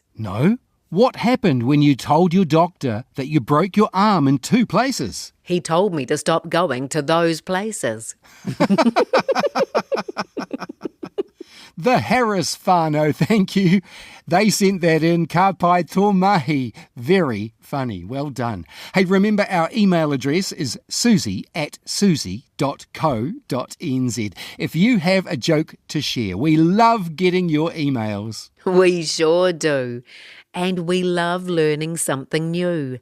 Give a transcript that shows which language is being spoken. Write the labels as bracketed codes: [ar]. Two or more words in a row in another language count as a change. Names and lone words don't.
[en] No. What happened when you told your doctor that you broke your arm in 2 places? He told me to stop going to those places. The Harris whānau, thank you. They sent that in. [mi] Ka pai tō mahi. [en] Very funny. Well done. Hey, remember our email address is suzy@suzy.co.nz. If you have a joke to share, we love getting your emails. We sure do. And we love learning something new.